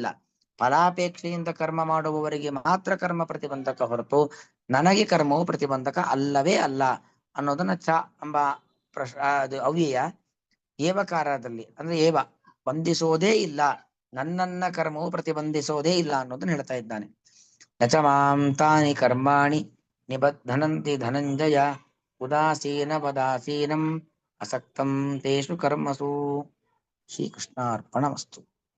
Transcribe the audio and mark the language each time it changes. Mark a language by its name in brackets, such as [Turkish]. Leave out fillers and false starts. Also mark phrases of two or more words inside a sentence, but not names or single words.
[Kannada] ಫಲಾಪೇಕ್ಷೆಯಿಂದ ಕರ್ಮ ಮಾಡುವವರಿಗೆ ಮಾತ್ರ ಕರ್ಮ ಪ್ರತಿಬಂಧಕ ಹೊರತು ನನಗೆ ಕರ್ಮವು ಪ್ರತಿಬಂಧಕ ಅಲ್ಲವೇ ಅಲ್ಲ ಅನ್ನೋದನ್ನ ಚ ಎಂಬ ಅದು ಅವ್ಯಯ ಏವಕಾರದಲ್ಲಿ ಅಂದ್ರೆ ಏವ ಬಂಧಿಸೋದೇ ಇಲ್ಲ, ನನ್ನನ್ನ ಕರ್ಮವು ಪ್ರತಿಬಂಧಿಸೋದೇ ಇಲ್ಲ ಅನ್ನೋದನ್ನ ಹೇಳ್ತಾ ಇದ್ದಾನೆ. [Sanskrit] ನಚ ಮಾಂ ತಾನಿ ಕರ್ಮಾಣಿ ನಿಬದ್ಧನಂತಿ ಧನಂಜಯ, ಉದಾಸೀನ ವದಾಸೀನಂ ಅಸಕ್ತಂ ತೇಷು ಕರ್ಮಸು. ಶ್ರೀಕೃಷ್ಣಾರ್ಪಣಮಸ್ತು.